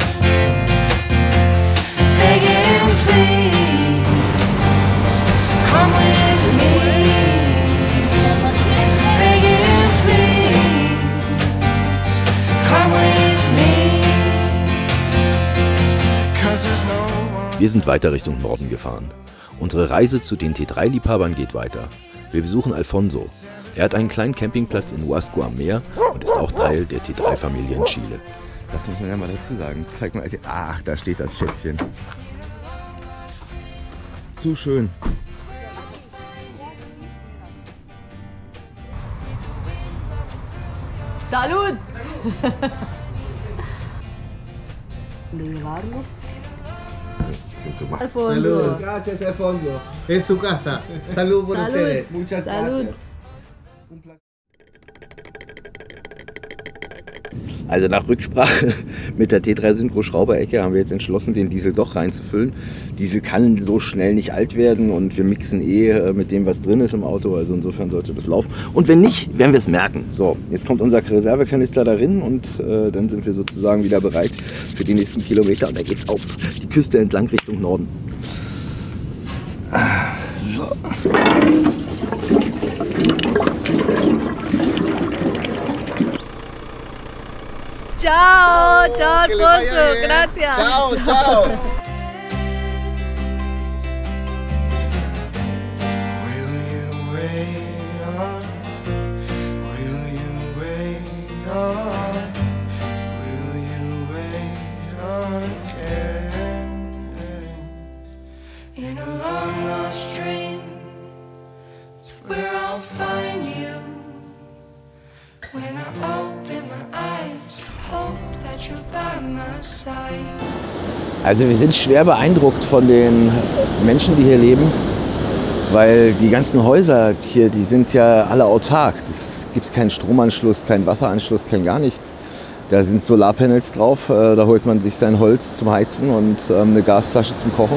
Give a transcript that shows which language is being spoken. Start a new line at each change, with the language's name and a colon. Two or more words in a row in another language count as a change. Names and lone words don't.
English: Begging, please, come with me. Begging, please, come with me. 'Cause there's no one.
German: Wir sind weiter Richtung Norden gefahren. Unsere Reise zu den T3-Liebhabern geht weiter. Wir besuchen Alfonso. Er hat einen kleinen Campingplatz in Huasco am Meer und ist auch Teil der T3-Familie in Chile. Das muss man ja mal dazu sagen. Zeig mal. Ach, da steht das Schätzchen. Zu schön.
Spanish: Salud! ¿De llevarlo? Alfonso. Gracias, Alfonso. Es su casa. Salud por Salud. ustedes. Muchas Salud. gracias.
German: Also nach Rücksprache mit der T3 Synchro Schrauberecke haben wir jetzt entschlossen, den Diesel doch reinzufüllen. Diesel kann so schnell nicht alt werden und wir mixen mit dem, was drin ist im Auto. Also insofern sollte das laufen. Und wenn nicht, werden wir es merken. So, jetzt kommt unser Reservekanister darin und dann sind wir sozusagen wieder bereit für die nächsten Kilometer. Und da geht's auf die Küste entlang Richtung Norden. So.
Spanish: Ciao, ciao Alfonso, gracias. Chao, chao.
English: Will you wait on? Will you wait on? Will you wait again? In a long lost dream, it's where I'll find you. When I open my eyes, hope that you're by my side.
German: Also wir sind schwer beeindruckt von den Menschen, die hier leben, weil die ganzen Häuser hier, die sind ja alle autark. Es gibt keinen Stromanschluss, keinen Wasseranschluss, kein gar nichts. Da sind Solarpanels drauf, da holt man sich sein Holz zum Heizen und eine Gasflasche zum Kochen.